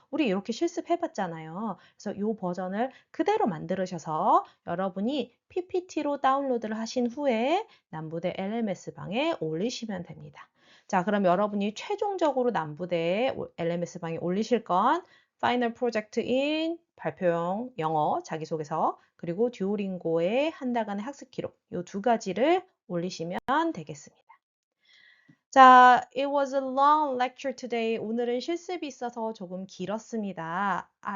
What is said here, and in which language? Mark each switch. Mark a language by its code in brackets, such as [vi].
[ko] 우리 이렇게 실습해 봤잖아요. 그래서 이 버전을 그대로 만들으셔서 여러분이 PPT로 다운로드를 하신 후에 남부대 LMS 방에 올리시면 됩니다. 자, 그럼 여러분이 최종적으로 남부대 LMS 방에 올리실 건 파이널 프로젝트인 발표용 영어 자기소개서 그리고 듀오링고의 한 달간의 학습 기록 이 두 가지를 올리시면 되겠습니다. [en] 자, it was a long lecture today. [ko] 오늘은 실습이 있어서 조금 길었습니다.